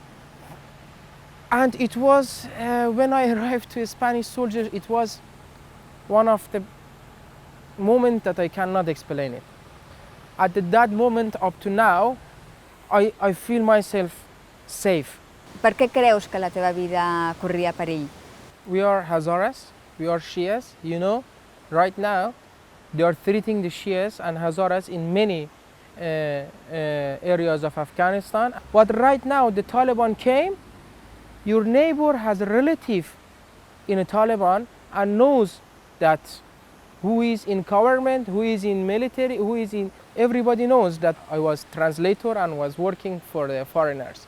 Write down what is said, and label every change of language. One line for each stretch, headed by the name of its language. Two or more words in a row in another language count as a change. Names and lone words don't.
English: And it was, when I arrived to Spanish soldiers, it was one of the moments that I cannot explain it. At that moment up to now, I feel myself safe.
Catalan: Per què creus que la teva vida corria perill?
English: We are Hazaras, we are Shias, you know. Right now, they are treating the Shias and Hazaras in many areas of Afghanistan. But right now, the Taliban came. Your neighbor has a relative in a Taliban and knows that who is in government, who is in military, everybody knows that I was translator and was working for the foreigners.